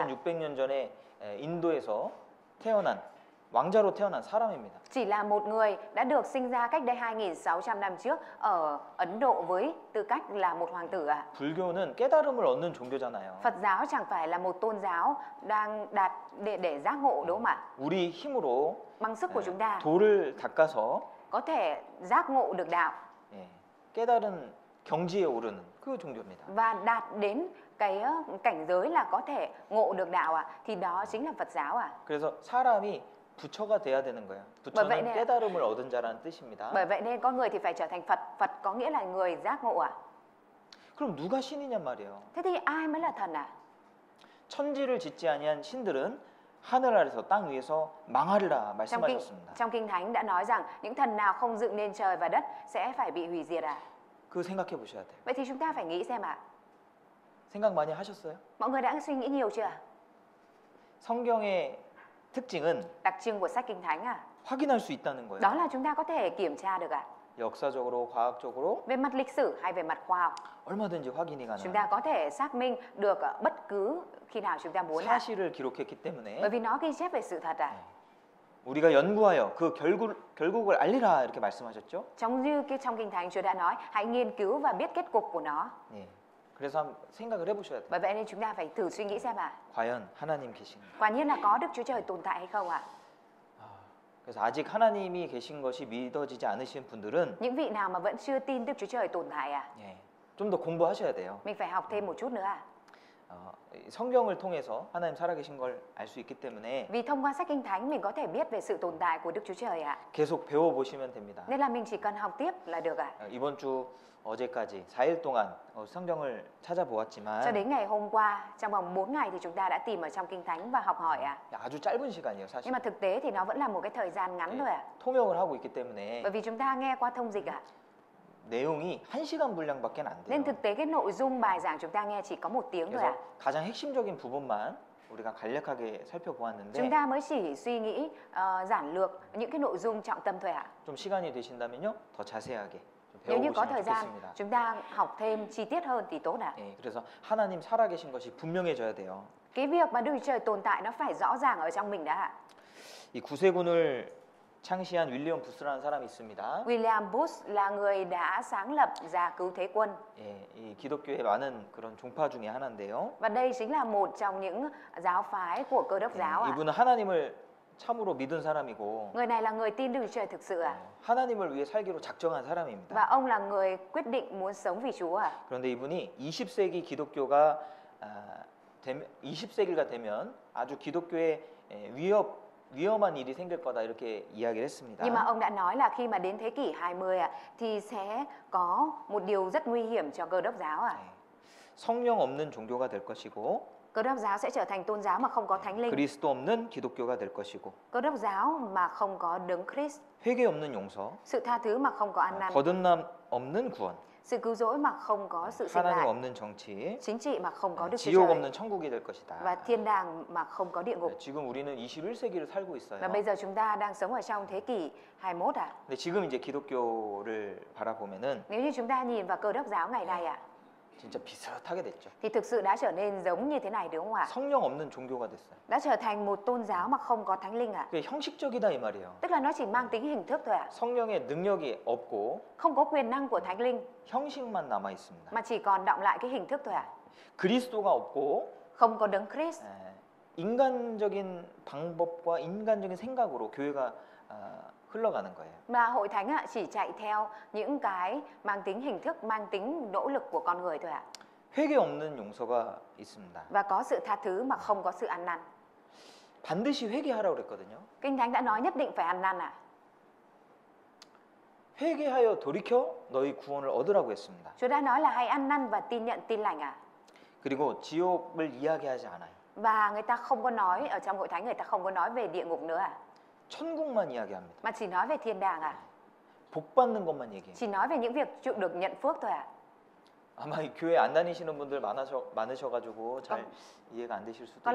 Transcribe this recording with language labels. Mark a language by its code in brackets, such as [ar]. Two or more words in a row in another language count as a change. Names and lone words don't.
[ko] 2600년 전에 인도에서 태어난 왕자로 태어난 사람입니다. [vi] Chỉ là một người đã được sinh ra cách đây 2.600 năm trước ở Ấn Độ với tư cách là một hoàng tử ạ. [ko] 불교는 깨달음을 얻는 종교잖아요. [vi] Phật giáo chẳng phải là một tôn giáo đang đạt để giác ngộ đúng không ạ? [ko] 우리 힘으로 [vi] Bằng sức của chúng ta [ko] 돌을 닦아서 [vi] có thể giác ngộ được đạo [ko] 깨달은 경지에 오르는 그 종교입니다. [vi] và đạt đến cái cảnh giới là có thể ngộ được đạo ạ, thì đó chính là Phật giáo ạ. [ko] 그래서 사람이 부처가 돼야 되는 거예요. 부처는 [vi] vậy nên- [ko] 깨달음을 얻은 자라는 뜻입니다. [vi] Bởi vậy nên con người thì phải trở thành Phật. Phật có nghĩa là người giác ngộ ạ. [ko] 그럼 누가 신이냔 말이에요. [vi] Thế thì ai mới là thần ạ? [ko] 천지를 짓지 아니한 신들은 하늘 아래서 땅 위에서 망하리라 말씀하셨습니다. [vi] Trong Kinh Thánh đã nói rằng những thần nào không dựng nên trời và đất sẽ phải bị hủy diệt ạ. [ko] 그거 생각해 보셔야 돼요. [vi] Vậy thì chúng ta phải nghĩ xem ạ. [ko] 생각 많이 하셨어요? [vi] Mọi người đã suy nghĩ nhiều chưa? [ko] 성경의 특징은 [vi] Đặc trưng của sách Kinh Thánh à? [ko] 확인할 수 있다는 거예요. [vi] Đó là chúng ta có thể kiểm tra được ạ. [ko] 역사적으로, 과학적으로 [vi] Về mặt lịch sử hay về mặt khoa học, [ko] 얼마든지 확인이 [vi] chúng [ko] 가능해요. [vi] ta có thể xác minh được bất cứ khi nào chúng ta muốn ạ. [ko] 사실을 기록했기 때문에 [vi] Bởi vì nó ghi chép về sự thật ạ. [ko] 우리가 연구하여 그 결국을 알리라 이렇게 말씀하셨죠? [vi] Trong Kinh Thánh Chúa đã nói hãy nghiên cứu và biết kết cục của nó. [ko] 예. 그래서 한번 생각을 해보셔야 돼요. [vi] Bởi vậy nên chúng ta phải thử suy nghĩ xem ạ. [ko] 과연 하나님 계신가? [vi] Quả nhiên là có Đức Chúa Trời tồn tại hay không ạ? [ko] 그래서 아직 하나님이 계신 것이 믿어지지 않으신 분들은 [vi] Những vị nào mà vẫn chưa tin Đức Chúa Trời tồn tại ạ? [ko] 좀 더 공부하셔야 돼요. [vi] Mình phải học thêm một chút nữa ạ. [ko] 성경을 통해서 하나님 살아계신 걸 알 수 있기 때문에 [vi] Vì thông qua sách Kinh Thánh mình có thể biết về sự tồn tại của Đức Chúa Trời ạ. [ko] 계속 배워보시면 됩니다. [vi] Nên là mình chỉ cần học tiếp là được ạ. [ko] 이번 주 어제까지 4일 동안 성경을 [vi] Cho [ko] 찾아보았지만 [vi] đến ngày hôm qua, trong vòng 4 ngày thì chúng ta đã tìm ở trong Kinh Thánh và học hỏi ạ. [ko] 아주 짧은 시간이에요, 사실. [vi] Nhưng mà thực tế thì nó vẫn là một cái thời gian ngắn thôi ạ. [ko] 통역을 하고 있기 때문에 [vi] Bởi vì chúng ta nghe qua thông dịch ạ. [ko] 내용이 1시간 분량밖에 안 [vi] Nên [ko] 돼요. [vi] thực tế cái nội dung bài giảng chúng ta nghe chỉ có 1 tiếng thôi [ko] 그래서 [vi] ạ. [ko] 가장 핵심적인 부분만 우리가 간략하게 [vi] Chúng [ko] 살펴보았는데 [vi] ta mới chỉ suy nghĩ giản lược những cái nội dung trọng tâm thôi ạ. [ko] 좀 시간이 되신다면요 더 자세하게 좀 [vi] Nếu như có [ko] 배워보시면 [vi] thời gian [ko] 좋겠습니다. [vi] chúng ta học thêm chi tiết hơn thì tốt ạ. [ko] 그래서 하나님 살아계신 것이 분명해져야 돼요. [vi] Cái việc mà Đức Chúa Trời tồn tại nó phải rõ ràng ở trong mình đã ạ. [ko] 이 구세군을 창시한 윌리엄 부스라는 사람이 있습니다. [vi] William Booth là người đã sáng lập ra cứu thế quân. [ko] 이 기독교의 많은 그런 종파 중에 하나인데요. [vi] Và đây chính là một trong những giáo phái của Cơ đốc giáo ạ. [ko] 이분은 하나님을 참으로 믿은 사람이고 [vi] Người này là người tin Đức Chúa Trời thực sự ạ. [ko] 하나님을 위해 살기로 작정한 사람입니다. [vi] Và ông là người quyết định muốn sống vì Chúa ạ. [ko] 그런데 이분이 20세기 기독교가 20세기가 되면 아주 기독교에 위험한 일이 생길 거다 이렇게 이야기를 했습니다. [vi] Nhưng mà ông đã nói là khi mà đến thế kỷ 20 ạ thì sẽ có một điều rất nguy hiểm cho Cơ đốc giáo ạ. [ko] 성령 없는 종교가 될 것이고 [vi] Cơ đốc giáo sẽ trở thành tôn giáo mà không có thánh linh. [ko] 그리스도 없는 기독교가 될 것이고 [vi] Cơ đốc giáo mà không có đấng Christ. [ko] 회개 없는 용서, [vi] Sự tha thứ mà không có ăn năn. [ko] 거듭남 없는 구원, [vi] Sự cứu rỗi mà không có sự sinh [ko] 하나님 [vi] lại. [ko] 없는 정치, [vi] Chính trị mà không có Đức Chúa [ko] 지옥 [vi] Trời. [ko] 없는 천국이 될 것이다. [vi] Và thiên đàng mà không có địa ngục. [ko] 지금 우리는 21세기를 살고 있어요. [vi] Và bây giờ chúng ta đang sống ở trong thế kỷ 21 à? [ko] 근데 지금 이제 기독교를 바라보면은 [vi] Nếu như chúng ta nhìn vào cơ đốc giáo ngày nay à, [ko] 진짜 비슷하게 됐죠. [vi] thì thực sự đã trở nên giống như thế này đúng không ạ? [ko] 성령 없는 종교가 됐어요. [vi] Đã trở thành một tôn giáo mà không có thánh linh à? [ko] 그게 형식적이다 이 말이에요. [vi] Tức là nó chỉ mang tính hình thức thôi ạ. [ko] 성령의 능력이 없고 [vi] Không có quyền năng của thánh linh [ko] 형식만 남아 있습니다. [vi] mà chỉ còn đọng lại cái hình thức thôi ạ. [ko] 그리스도가 없고 [vi] Không có đấng Christ. [ko] 인간적인 방법과 인간적인 생각으로 교회가 흘러가는 거예요. [vi] Mà hội thánh ạ chỉ chạy theo những cái mang tính hình thức, mang tính nỗ lực của con người thôi ạ. [ko] 회개 없는 용서가 있습니다. [vi] Và có sự tha thứ mà không có sự ăn năn. [ko] 반드시 회개하라고 그랬거든요. [vi] Kinh Thánh đã nói nhất định phải ăn năn ạ. [ko] 회개하여 돌이켜 너희 구원을 얻으라고 했습니다. [vi] Chúa đã nói là hãy ăn năn và tin nhận tin lành ạ. [ko] 그리고 지옥을 이야기하지 않아요. [vi] Và người ta không có nói, ở trong hội thánh người ta không có nói về địa ngục nữa ạ. [ko] 천국만 이야기합니다. [vi] Mà chỉ nói về thiên đàng ạ. [ko] 복 받는 것만 얘기해요. [vi] Chỉ nói về những việc chịu được nhận phước thôi ạ. [ko] 아마 이 교회 안 다니시는 분들 많으셔가지고 잘 이해가 안 되실 수도